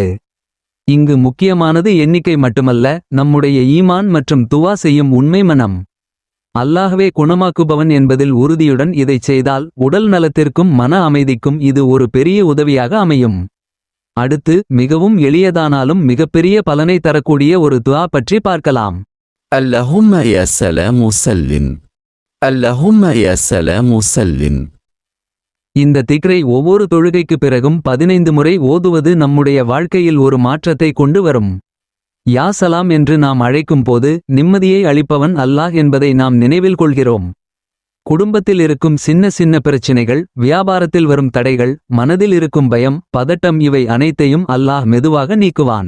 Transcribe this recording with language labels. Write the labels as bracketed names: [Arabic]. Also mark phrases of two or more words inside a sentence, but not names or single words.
[Tamil] இங்கு முக்கியமானது எண்ணிக்கை மட்டுமல்ல, நம்முடைய ஈமான் மற்றும் துவா செய்யும் உண்மை மனம். அல்லாஹ்வே குணமாக்குபவன் என்பதில் உறுதியுடன் இதைச் செய்தால் உடல் நலத்திற்கும் மன அமைதிக்கும் இது ஒரு பெரிய உதவியாக அமையும். அடுத்து, மிகவும் எளியதானாலும் மிகப்பெரிய பலனை தரக்கூடிய ஒரு துஆ பற்றி பார்க்கலாம். [Arabic] اللهم يا سلام سلم. اللهم يا سلام سلم. [Tamil] இந்த திக்ரை ஒவ்வொரு தொழுகைக்கு பிறகும் 15 முறை ஓதுவது நம்முடைய வாழ்க்கையில் ஒரு மாற்றத்தை கொண்டு வரும். யா சலாம் என்று நாம் அழைக்கும் போது நிம்மதியை அளிப்பவன் அல்லாஹ் என்பதை நாம் நினைவில் கொள்கிறோம். குடும்பத்தில் இருக்கும் சின்ன சின்ன பிரச்சினைகள், வியாபாரத்தில் வரும் தடைகள், மனதில் இருக்கும் பயம், பதட்டம், இவை அனைத்தையும் அல்லாஹ் மெதுவாக நீக்குவான்.